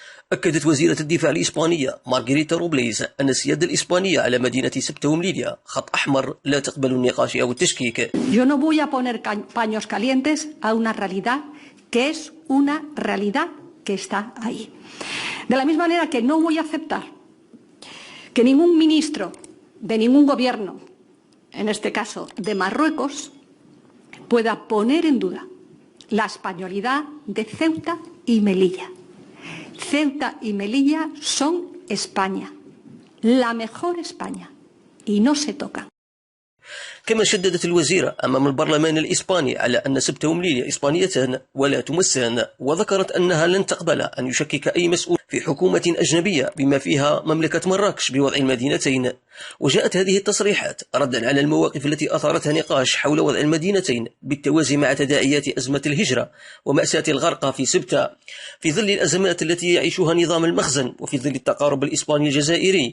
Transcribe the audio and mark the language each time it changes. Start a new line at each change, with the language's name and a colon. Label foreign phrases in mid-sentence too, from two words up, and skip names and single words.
Arabic: أكدت وزيرة الدفاع الإسبانية مارغريتا روبليز أن السيادة الإسبانية على مدينة سبتة وميليليا خط أحمر لا تقبل النقاش أو التشكيك.
Spanish: Yo no voy a poner paños calientes a una realidad que es una realidad que está ahí. De la misma manera que no voy a aceptar que ningún ministro de ningún gobierno, en este caso de Marruecos, pueda poner en duda la españolidad de Ceuta y Melilla. Ceuta y Melilla son España, la mejor España, y no se tocan.
Arabic: كما شددت الوزيرة أمام البرلمان الإسباني على أن سبتة ومليليا إسبانيتان ولا تمسان، وذكرت أنها لن تقبل أن يشكك أي مسؤول في حكومة أجنبية بما فيها مملكة مراكش بوضع المدينتين. وجاءت هذه التصريحات ردا على المواقف التي أثارتها نقاش حول وضع المدينتين بالتوازي مع تداعيات أزمة الهجرة ومأساة الغرقى في سبتة في ظل الأزمات التي يعيشها نظام المخزن، وفي ظل التقارب الإسباني الجزائري.